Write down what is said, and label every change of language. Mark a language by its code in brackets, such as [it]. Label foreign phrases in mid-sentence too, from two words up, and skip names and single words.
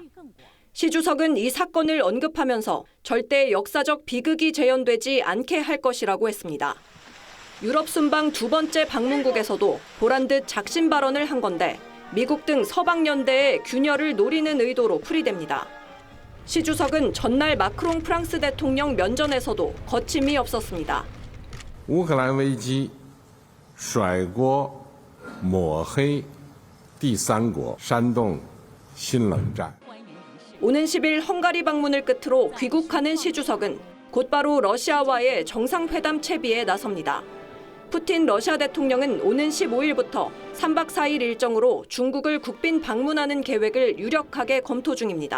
[ko] 시 주석은 이 사건을 언급하면서 절대 역사적 비극이 재현되지 않게 할 것이라고 했습니다. 유럽 순방 두 번째 방문국에서도 보란 듯 작심 발언을 한 건데 미국 등 서방 연대의 균열을 노리는 의도로 풀이됩니다. 시 주석은 전날 마크롱 프랑스 대통령 면전에서도 거침이 없었습니다. [zh] 乌克兰危机甩锅抹黑第三国煽动新冷战 [ko] 오는 10일 헝가리 방문을 끝으로 귀국하는 시 주석은 곧바로 러시아와의 정상회담 채비에 나섭니다. 푸틴 러시아 대통령은 오는 15일부터 3박 4일 일정으로 중국을 국빈 방문하는 계획을 유력하게 검토 중입니다.